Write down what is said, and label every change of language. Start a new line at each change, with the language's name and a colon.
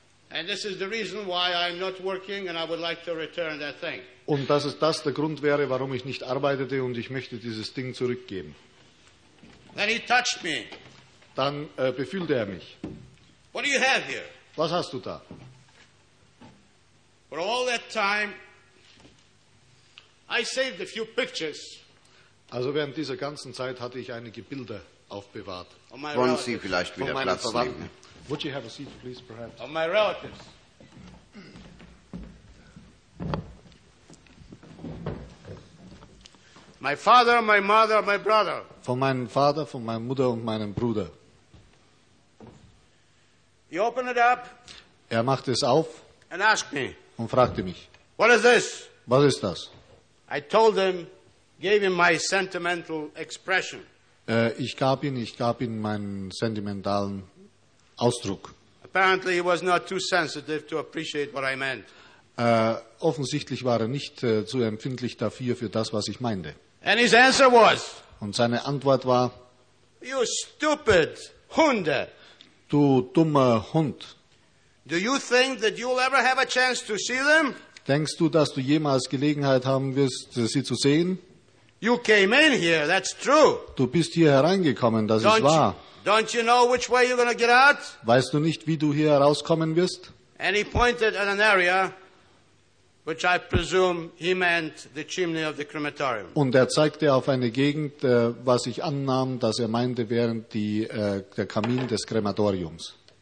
English: And this is the reason why I'm not working and I would like to return that thing.
German: Und dass es das der Grund wäre, warum ich nicht arbeitete und ich möchte dieses Ding zurückgeben.
English: Then he touched me.
German: Dann befühlte er mich.
English: What do you have here?
German: Was hast du da?
English: For all that time I saved a few pictures.
German: Also während dieser ganzen Zeit hatte ich einige Bilder aufbewahrt. Wollen Sie vielleicht wieder Platz nehmen?
English: Would you have a seat, please, perhaps? Of my relatives. My father, my mother, my brother.
German: Von meinem Vater, von meiner Mutter und meinem Bruder.
English: He opened it up.
German: Er macht es auf.
English: And asked me.
German: und fragte mich,
English: what is this?
German: Was ist das?
English: I told him, gave him my sentimental expression.
German: Ich gab ihm meinen sentimentalen Ausdruck.
English: Apparently he was not too sensitive to appreciate what I meant.
German: Offensichtlich war er nicht zu empfindlich dafür, für das, was ich meinte.
English: And his answer was,
German: und seine Antwort war,
English: you stupid Hunde.
German: Du dummer Hund.
English: Do you think that you'll ever have a chance to see them?
German: Denkst du, dass du jemals Gelegenheit haben wirst, sie zu sehen?
English: You came in here, that's true.
German: Du bist hier hereingekommen, das ist wahr.
English: Don't you know which way you're going to get out?
German: Weißt du nicht, wie du hier herauskommen wirst?
English: And he pointed at an area which I presume he meant the chimney of the crematorium.
German: Und zeigte auf eine Gegend, was ich annahm, dass meinte, während der Kamin des Krematoriums.